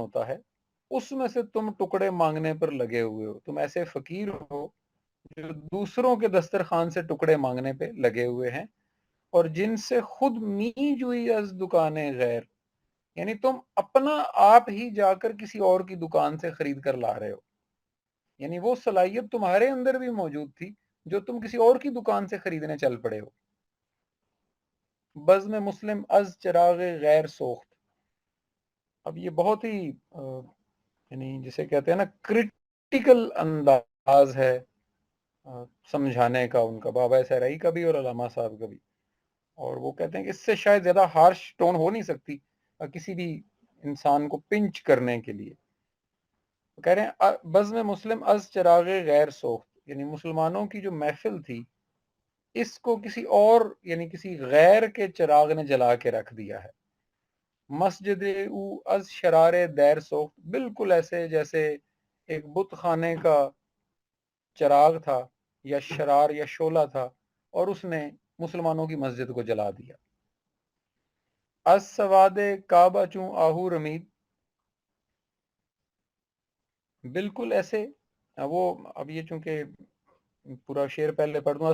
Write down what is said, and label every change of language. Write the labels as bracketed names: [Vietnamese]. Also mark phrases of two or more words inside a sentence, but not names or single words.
[Urdu] ہوتا ہے اس میں سے تم ٹکڑے مانگنے پر لگے ہوئے ہو، تم ایسے فقیر ہو جو دوسروں کے دسترخوان سے ٹکڑے مانگنے پہ لگے ہوئے ہیں، اور جن سے [Persian] خود می جوئی از دکان غیر، [Urdu] یعنی تم اپنا آپ ہی جا کر کسی اور کی دکان سے خرید کر لا رہے ہو، یعنی وہ صلاحیت تمہارے اندر بھی موجود تھی جو تم کسی اور کی دکان سے خریدنے چل پڑے ہو۔ [Persian] بزم مسلم از چراغ غیر سوخت، [Urdu] اب یہ بہت ہی یعنی جسے کہتے ہیں نا کرٹیکل انداز ہے سمجھانے کا ان کا، بابا سہرائی کا بھی اور علامہ صاحب کا بھی، اور وہ کہتے ہیں کہ اس سے شاید زیادہ [English] harsh tone [Urdu] ہو نہیں سکتی کسی بھی انسان کو پنچ کرنے کے لیے. کہہ رہے ہیں [Persian] بزم مسلم از چراغ غیر سوخت، [Urdu] یعنی مسلمانوں کی جو محفل تھی اس کو کسی اور یعنی کسی غیر کے چراغ نے جلا کے رکھ دیا ہے. [Persian] مسجد او از شرار دیر سوخت، [Urdu] بالکل ایسے جیسے ایک بت خانے کا چراغ تھا یا شرار یا شعلہ تھا اور اس نے مسلمانوں کی مسجد کو جلا دیا. [Persian] از سواد کعبہ چوں آہو رمید، [Urdu] بالکل ایسے وہ اب یہ چونکہ پورا شعر پہلے پڑھ دوں.